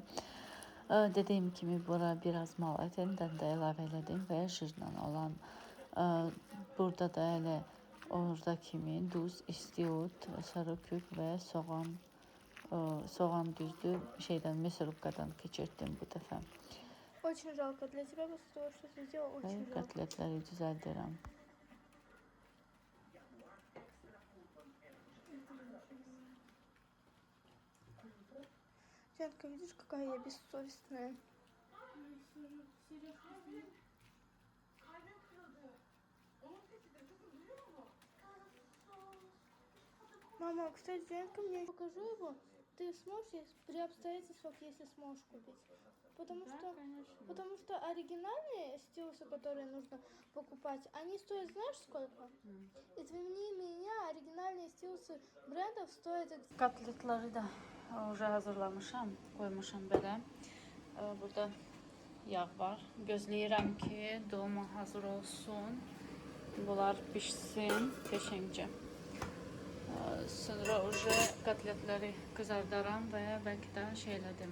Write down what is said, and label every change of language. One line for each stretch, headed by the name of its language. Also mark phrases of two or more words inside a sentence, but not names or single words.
Azerbaijani: Dediyim kimi bura biraz mal ətindən də əlavə elədim və jırla olan. Burada da elə orada kimi duz, istiot, sarı kök və soğan. Soğan düzdür şeydən мясорубкаdan keçirtdim bu dəfə.
Russian: Очень жалко для тебя, после того, что ты сделал, очень жалко.
Azerbaijani: Kotletləri düzəldirəm.
Russian: Янка, видишь, какая я бессовестная? Мама, кстати, Янка, мне покажу его. Ты сможешь при обстоятельствах, если сможешь купить? Потому что оригинальные стилусы, которые нужно покупать, они стоят, знаешь, сколько? Извини меня, оригинальные стилусы брендов стоят...
Azerbaijani: Kotletləri da уже hazırlamışam, qoymuşam belə. Burada yağ var. Gözləyirəm ki, dolma hazır olsun. Bunlar pişsin qəşəngcə. Sonra уже kotletləri qızardaram və bəlkə də şeylədim.